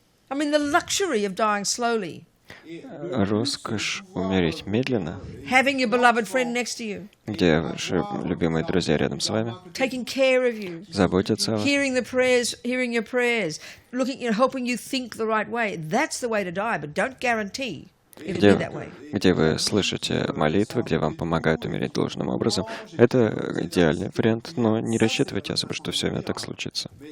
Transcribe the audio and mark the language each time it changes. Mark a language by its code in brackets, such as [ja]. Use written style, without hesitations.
[en] I mean, the luxury of dying slowly. [ru] Роскошь умереть медленно, [en] Having your beloved friend next to you. [ru] где ваши любимые друзья рядом с вами, [en] Taking care of you. [ru] заботятся о вас, [en] Hearing your prayers, helping you think the right way. That's the way to die, but don't guarantee it'll be that way. [ru] где вы слышите молитвы, где вам помогают умереть должным образом. Это идеальный вариант, но не рассчитывайте особо, что все именно так случится.